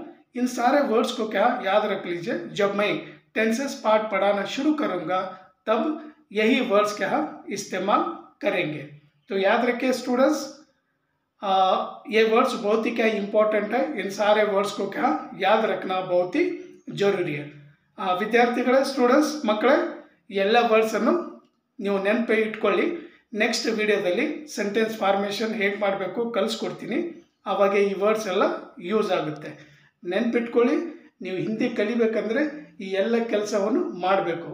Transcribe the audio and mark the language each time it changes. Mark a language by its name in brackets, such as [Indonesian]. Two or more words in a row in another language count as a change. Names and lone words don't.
[Hindi] इन सारे वर्ड्स को क्या याद रख लीजिए. जब मैं [English] tenses part [Hindi] पढ़ाना शुरू करूँगा तब यही वर्ड्स क्या इस्तेमाल करेंगे. तो याद रखिए स्टूडेंट्स, ये वर्ड्स बहुत ही क्या इम्पोर्टेंट है. इन सारे वर्ड्स को क्या याद रखना बहुत ही जरूरी है. [Kannada] ವಿದ್ಯಾರ್ಥಿಗಳೇ, ಸ್ಟೂಡೆಂಟ್ಸ್, ಮಕ್ಕಳೇ, ಎಲ್ಲ ವರ್ಡ್ಸನ್ನು ನೀವು ನೆನಪು ಇಟ್ಕೊಳ್ಳಿ. [English] next videoದಲ್ಲಿ sentence formation [Kannada] ಹೇಗೆ ಮಾಡಬೇಕು ಕಲಿಸ್ಕೊಡ್ತೀನಿ. ಆವಾಗ ಈ ವರ್ಡ್ಸ್ ಎಲ್ಲ ಯೂಸ್ ಆಗುತ್ತೆ. ನೆನಪಿಟ್ಕೊಳ್ಳಿ, ನೀವು ಹಿಂದಿ ಕಲಿಬೇಕಂದ್ರೆ ಈ ಎಲ್ಲ ಕೆಲಸವನ್ನು ಮಾಡಬೇಕು.